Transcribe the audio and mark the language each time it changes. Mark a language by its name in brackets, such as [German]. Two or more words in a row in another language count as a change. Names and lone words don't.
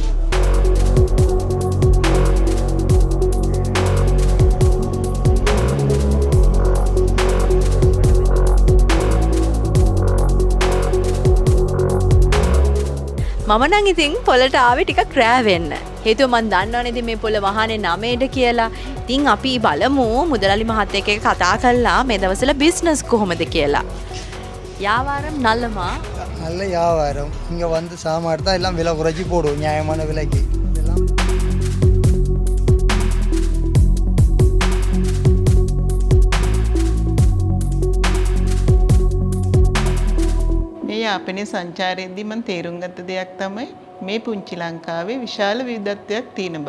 [Sinhala] මම නම් ඉතින් පොළට ආවේ ටිකක් රෑ වෙන්න. හේතුව මම දන්නවනේ ඉතින් මේ පොළ වහනේ 9ට කියලා. ඉතින් අපි බලමු මුදලාලි මහත්තයෙක් එක්ක කතා කරලා මේ දවස්වල බිස්නස් කොහොමද කියලා. [Tamil] வியாபாரம் நல்லமா? நல்ல வியாபாரம். இங்கே வந்து சாமான் தான் எல்லாம் விலை குறைச்சி போடுவோம் நியாயமான விலைக்கு. இதெல்லாம் [Sinhala] මේ යාපනයේ සංචාරයේදී මම තේරුම් ගත්ත දෙයක් තමයි මේ පුංචි ලංකාවේ විශාල විවිධත්වයක් තියෙන බව.